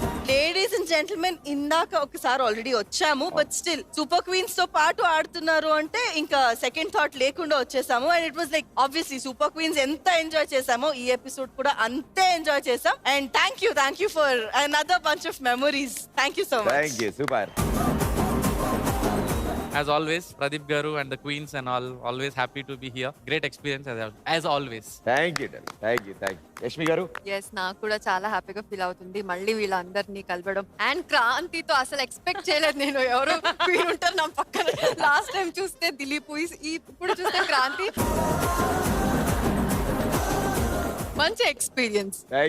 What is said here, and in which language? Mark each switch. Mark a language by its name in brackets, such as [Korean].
[English] ladies and gentlemen, [Telugu] ఇందాక ఒకసారి already వచ్చాము, బట్ స్టిల్ సూపర్ క్వీన్స్ తో పాటు ఆడుతున్నారు అంటే ఇంకా సెకండ్ థాట్ లేకుండా వచ్చేసాము. [English] and it was like obviously [Telugu] super queens ఎంత ఎంజాయ్ చేసామో ఈ ఎపిసోడ్ కూడా అంతే ఎంజాయ్ చేసాం. [English] And thank you for another bunch of memories. Thank you so much. Thank you. Super. As always, Pradeep Garu and the Queens and all, always happy to be here. Great experience as always. Thank you. Yashmi garu? [Telugu] Yes, నాకు కూడా చాలా హ్యాపీగా feel అవుతుంది మళ్ళీ వీళ్ళందరినీ కలవడం. And క్రాంతితో అసలు ఎక్స్పెక్ట్ చేయలేదు నేను, ఎవరు వీళ్ళు ఉంటారు నా పక్కన. లాస్ట్ టైం చూస్తే దిలీప్, ఇప్పుడు చూస్తే క్రాంతి. మంచి ఎక్స్పీరియన్స్.